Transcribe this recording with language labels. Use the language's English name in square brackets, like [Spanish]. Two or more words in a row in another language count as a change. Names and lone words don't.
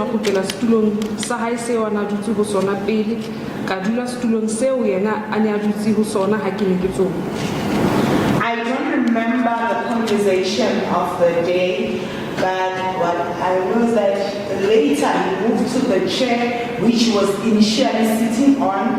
[Southern Sotho] go tlela setulong sa hae se ona dutse ho sona pele ka dula setulong seo yena a ne a dutse ho sona ha ke ne ke tsoma. [English] I don't remember the conversation of the day, but what I know is that later he moved to the chair which he was initially sitting on.